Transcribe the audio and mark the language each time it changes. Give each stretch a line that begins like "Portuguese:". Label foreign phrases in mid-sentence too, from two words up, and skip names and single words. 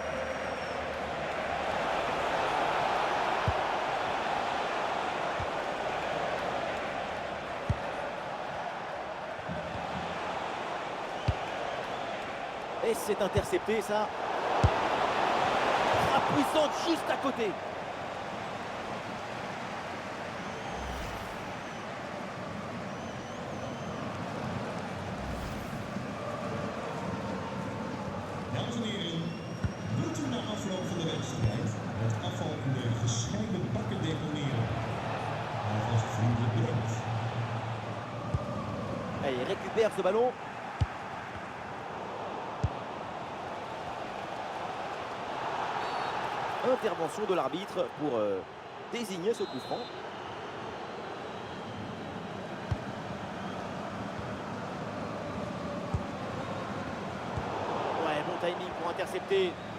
French: Et c'est intercepté ça. Frappe puissante juste à côté.
Dutch: Dames en heren, wilt u na afloop van de wedstrijd het afval in de gescheiden bakken deponeren? Alvast vriendelijk bedankt.
French: Allez, il récupère ce ballon. Intervention de l'arbitre pour désigner ce coup franc. Ouais, bon timing pour intercepter.